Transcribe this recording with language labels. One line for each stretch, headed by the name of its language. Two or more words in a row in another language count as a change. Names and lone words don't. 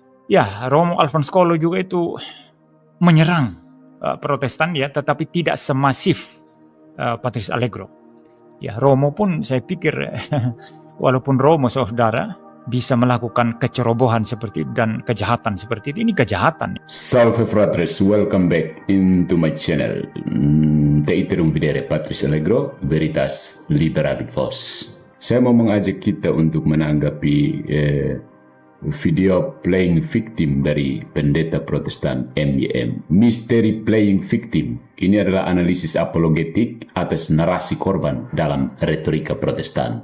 Indonesian: Ya, Romo Alfons Polo juga itu menyerang Protestan ya, tetapi tidak semasif Patrice Allegro. Ya, Romo pun saya pikir walaupun Romo saudara bisa melakukan kecerobohan seperti itu dan kejahatan seperti itu, ini kejahatan.
Latin: Salve fratres,
English: welcome back into my channel.
Latin: Te iterum videre Patrice Allegro, veritas liberabit vos.
Indonesian: Saya mau mengajak kita untuk menanggapi video
English: playing victim
Indonesian: dari pendeta Protestan MYM. Misteri
English: playing victim
Indonesian: ini adalah analisis apologetik atas narasi korban dalam retorika Protestan.